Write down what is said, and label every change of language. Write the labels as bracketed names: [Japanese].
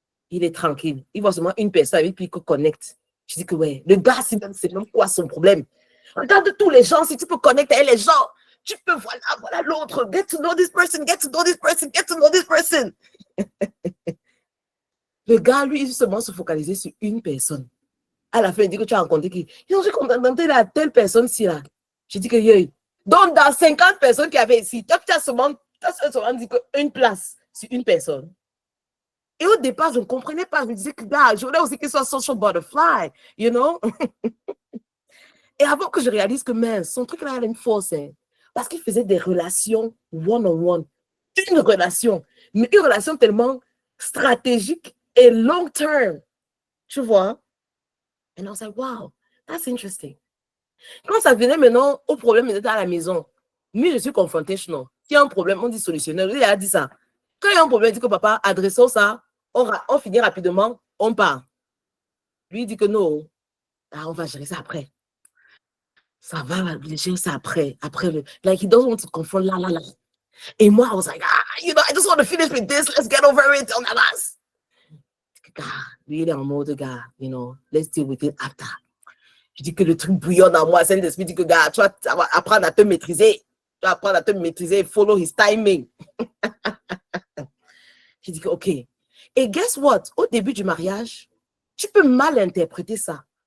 [French] Il est tranquille. Il voit seulement une personne avec qui il connecte. Je dis que ouais, le gars, c'est même quoi son problème? Regarde tous les gens, si tu peux connecter avec les gens, tu peux, voilà l'autre. [English] Get to know this person, get to know this person, get to know this person. [French] Le gars, lui, il seulement se focaliser sur une personne. À la fin, il dit que tu as rencontré qui? Ils ont dit qu'on a rencontré la telle personne-ci, là. J'ai dit que, yeah. Donc, dans 50 personnes qui avaient ici, toi, tu as seulement dit qu'une place sur une personne. Et au départ, je ne comprenais pas. Je me disais que, gars, je voulais aussi qu'il soit [English] social butterfly, you know? [French] Et avant que je réalise que, man, son truc-là avait une force, hein, parce qu'il faisait des relations one-on-one. Une relation, mais une relation tellement stratégique et long-term. Tu vois? [English] And I was like, wow, that's interesting. [French] Quand ça venait maintenant au problème d'être à la maison, moi, je suis confrontational. S'il y a un problème, on dit solutionnel. Il a dit ça. Quand il y a un problème, il dit que papa, adressons ça, on finit rapidement, on part. Lui, il dit que non, on va gérer ça après. Ça va, gérer ça après. Après le. [English] Like, he doesn't want to confront là. [French] Et moi, [English] I was like, you know, I just want to finish with this. Let's get over it on the last. [French] Lui, il est en mode, gars, [English] you know, let's deal with it after. [French] Je dis que le truc bouillonne en moi, Saint-Esprit dit que, gars, tu vas apprendre à te maîtriser. Tu vas apprendre à te maîtriser, [English] follow his timing. [French] Je dis que, OK. Et [English] guess what? [French] Au début du mariage, tu peux mal interpréter ça.